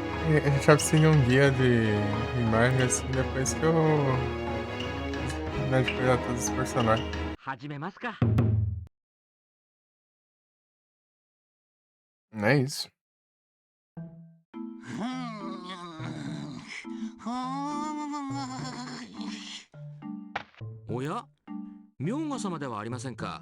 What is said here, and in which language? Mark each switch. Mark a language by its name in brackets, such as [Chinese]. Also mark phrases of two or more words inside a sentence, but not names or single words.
[Portuguese] A gente precisa um guia de imagem assim depois que eu terminar de cuidar de todos os personagens. [Japanese] 始めますか。 [Portuguese] É isso. [Japanese] おや、明賀様ではありませんか。